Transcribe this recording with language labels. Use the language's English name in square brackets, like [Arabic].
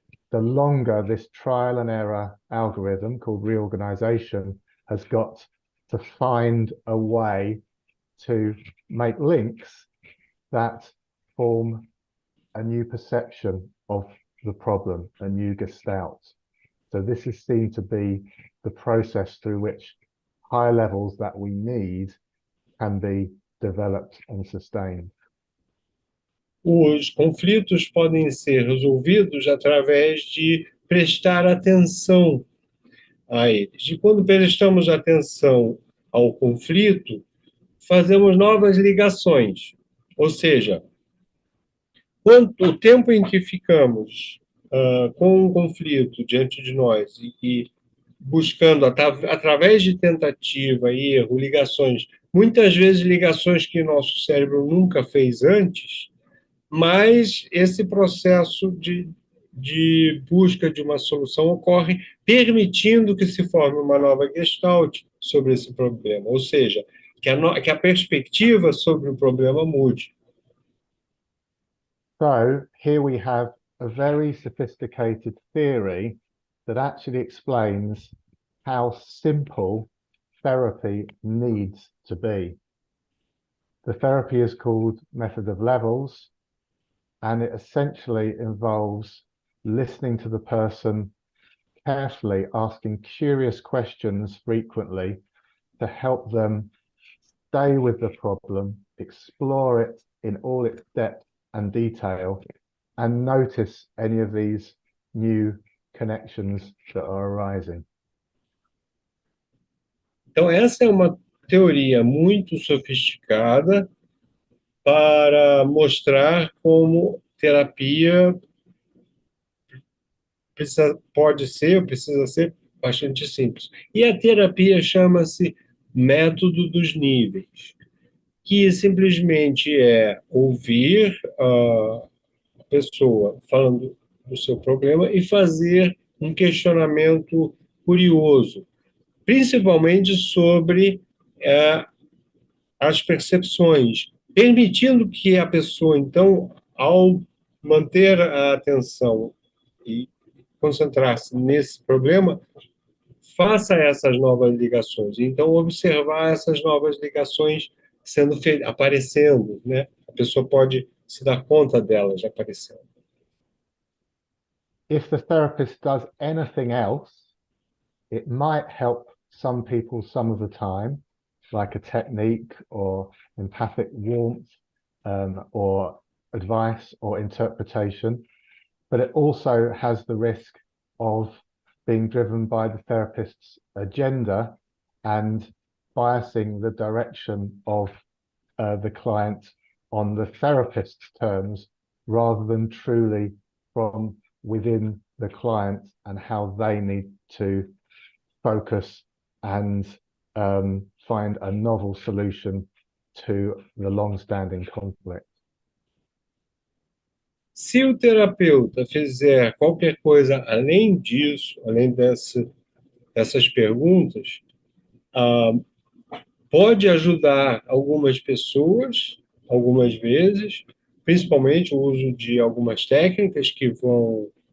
[English] the longer this trial and error algorithm called reorganization has got to find a way to make links that form a new perception of the problem, a new gestalt. So this is seen to be the process through which high levels that we need can be developed and sustained. [Portuguese] Os conflitos podem ser resolvidos através de prestar atenção a eles. E quando prestamos atenção ao conflito, fazemos novas ligações. Ou seja, o tempo em que ficamos com um conflito diante de nós e buscando, através de tentativa e erro, ligações, muitas vezes ligações que nosso cérebro nunca fez antes, mas esse processo de busca de uma solução ocorre permitindo que se forme uma nova gestalt sobre esse problema, ou seja, que a perspectiva sobre o problema mude. [English] So here we have a very sophisticated theory that actually explains how simple therapy needs to be. The therapy is called method of levels, and it essentially involves listening to the person carefully, asking curious questions frequently to help them stay with the problem, explore it in all its depth and detail, and notice any of these new connections that are arising. [Portuguese] Então, essa é uma teoria muito sofisticada para mostrar como terapia precisa ser bastante simples. E a terapia chama-se método dos níveis, que simplesmente é ouvir a pessoa falando do seu problema e fazer um questionamento curioso, principalmente sobre as percepções, permitindo que a pessoa, então, ao manter a atenção e concentrar-se nesse problema, faça essas novas ligações. Então, observar essas novas ligações aparecendo, né? A pessoa pode se dar conta delas aparecendo. [English] If the therapist does anything else, it might help some people some of the time, like a technique or empathic warmth, or advice or interpretation, but it also has the risk of being driven by the therapist's agenda and biasing the direction of the client on the therapist's terms rather than truly from within the client and how they need to focus and find a novel solution to the long-standing conflict. [Portuguese] Se o terapeuta fizer qualquer coisa além disso, além dessas perguntas, pode ajudar algumas pessoas, algumas vezes, principalmente o uso de algumas técnicas que vão